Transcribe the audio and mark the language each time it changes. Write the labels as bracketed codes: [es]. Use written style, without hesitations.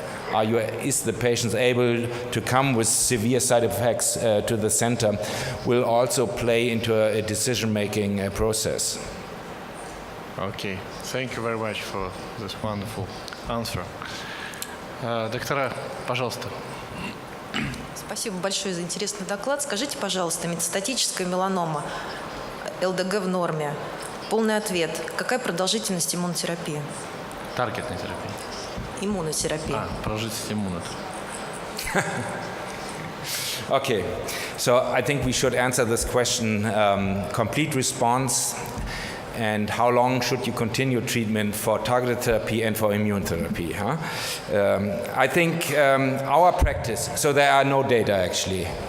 [en] Is the patient able to come with severe side effects to the center, will also play into a decision-making process. Okay, thank you very much for this wonderful answer. [ru] Доктора, пожалуйста. Спасибо большое за интересный доклад. Скажите, пожалуйста, метастатическая меланома, ЛДГ в норме. Полный ответ. Какая продолжительность иммунотерапии? Таргетная терапия. Иммунотерапия. Продолжительность иммунотерапии. [en] Okay, so I think we should answer this question, complete response, and how long should you continue treatment for targeted therapy and for immune therapy? Huh? I think our practice, so there are no data actually.